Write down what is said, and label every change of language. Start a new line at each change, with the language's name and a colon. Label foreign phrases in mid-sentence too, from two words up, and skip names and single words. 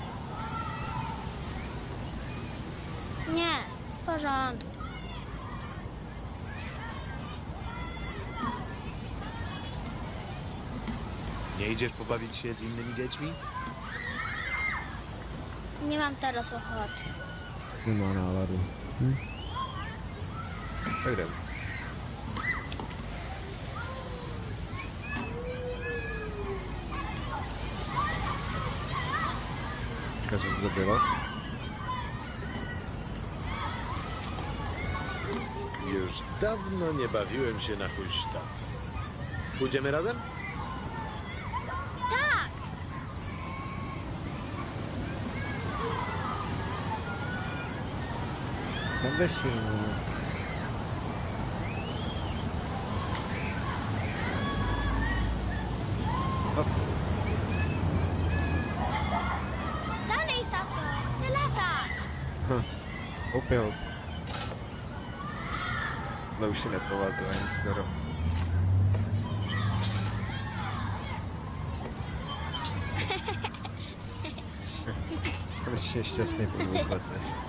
Polish: Nie, w porządku. Nie idziesz pobawić się z innymi dziećmi? Nie mam teraz ochoty.
Czech: Nie ma náladu. Tak jdem. Co to bylo?
Polish: Już dawno nie bawiłem się na huśtawce. Pójdziemy razem? Tak! Będę się... Dalej, tato! Chcę latać!
Czech: Opět. Ale už si nepovažuji ani skoro. Konečně šťastný po 2 letech.